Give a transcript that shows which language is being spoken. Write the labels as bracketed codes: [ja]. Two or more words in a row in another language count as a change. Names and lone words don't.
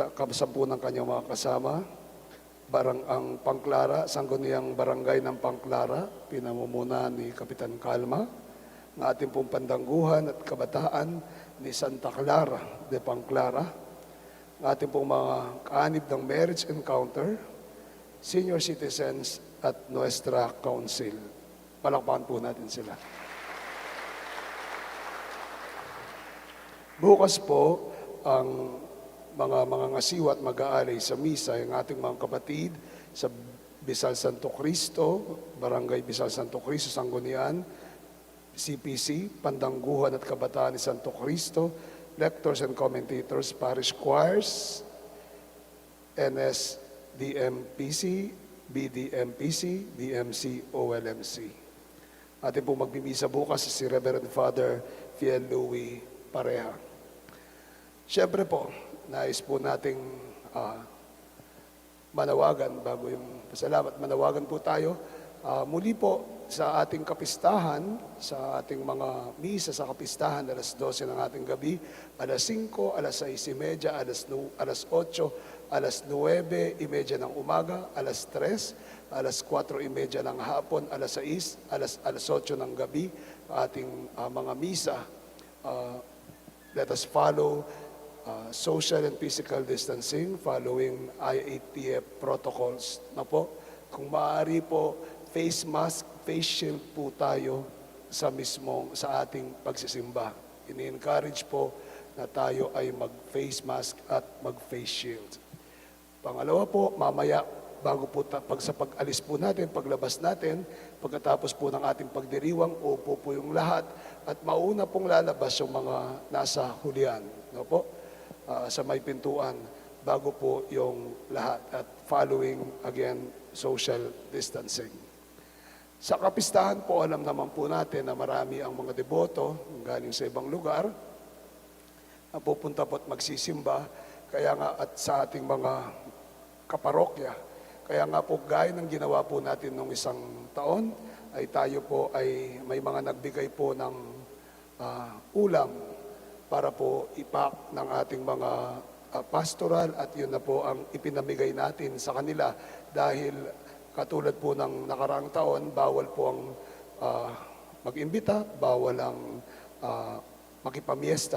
[tl] sa kasampu ng kanyang mga kasama, ang Pangclara, sangguniang barangay ng Pangclara, pinamumunan ni Kapitan Calma, ng ating pong pandangguhan at kabataan ni Santa Clara de Pangclara, ng ating pong mga kaanib ng [en] marriage encounter, senior citizens [tl] at Nuestra Council. Palakpakan po natin sila. Bukas po, ang mga ngasiwa at mag-aalay sa misa, yung ating mga kapatid sa Bisal Santo Cristo, Barangay Bisal Santo Cristo, Sanggunian, CPC, Pandangguhan at Kabataan ni Santo Cristo, [en] lectors and commentators, parish choirs, [tl] NSDMPC, BDMPC, DMC, OLMC. Atin po magbimisa bukas si Reverend Father Fiel Louis Pareha. Siyempre po, nais po nating manawagan bago yung pasalamat. Manawagan po tayo muli po sa ating kapistahan, sa ating mga misa sa kapistahan, alas 12 ng ating gabi, alas 5, alas 6:30, alas 8, alas 9:30 ng umaga, alas 3, alas 4:30 ng hapon, alas 6, alas 8 ng gabi, ating mga misa. [en] Let us follow social and physical distancing following IATF protocols [tl] na po. Kung maaari po, face mask, face shield po tayo sa ating pagsisimba. Ini-encourage po na tayo ay mag-face mask at mag-face shield. Pangalawa po, mamaya bago po sa pag-alis po natin, paglabas natin, pagkatapos po ng ating pagdiriwang, upo po yung lahat at mauna pong lalabas yung mga nasa hulihan. No po? Sa may pintuan bago po yung lahat at [en] following again social distancing. [tl] Sa kapistahan po, alam naman po natin na marami ang mga deboto galing sa ibang lugar na pupunta po at magsisimba. Kaya nga at sa ating mga kaparokya, kaya nga po gaya ng ginawa po natin nung isang taon, ay tayo po ay may mga nagbigay po ng ulam para po ipak ng ating mga pastoral at yun na po ang ipinamigay natin sa kanila dahil katulad po ng nakaraang taon, bawal po ang mag-imbita, bawal ang makipamiesta.